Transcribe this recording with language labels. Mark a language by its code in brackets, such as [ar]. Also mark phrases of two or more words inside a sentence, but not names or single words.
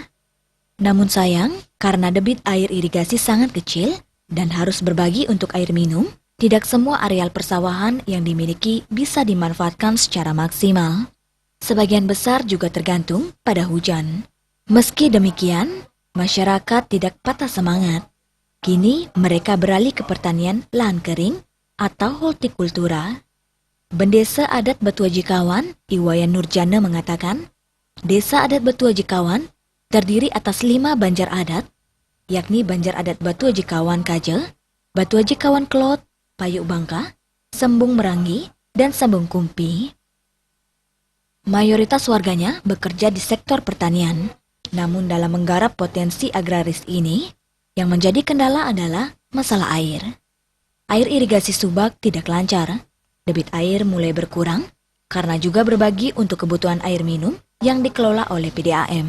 [id] Namun sayang, karena debit air irigasi sangat kecil dan harus berbagi untuk air minum, tidak semua areal persawahan yang dimiliki bisa dimanfaatkan secara maksimal. Sebagian besar juga tergantung pada hujan. Meski demikian, masyarakat tidak patah semangat. Kini mereka beralih ke pertanian lahan kering atau hortikultura. Bendesa Adat Batu Jikawan, Iwayan Nurjana mengatakan, Desa Adat Batu Jikawan terdiri atas 5 banjar adat, yakni Banjar Adat Batu Jikawan Kaje, Batu Jikawan Klot, Payuk Bangka, Sembung Merangi, dan Sembung Kumpi. Mayoritas warganya bekerja di sektor pertanian, namun dalam menggarap potensi agraris ini, yang menjadi kendala adalah masalah air. Air irigasi Subak tidak lancar, debit air mulai berkurang, karena juga berbagi untuk kebutuhan air minum yang dikelola oleh PDAM.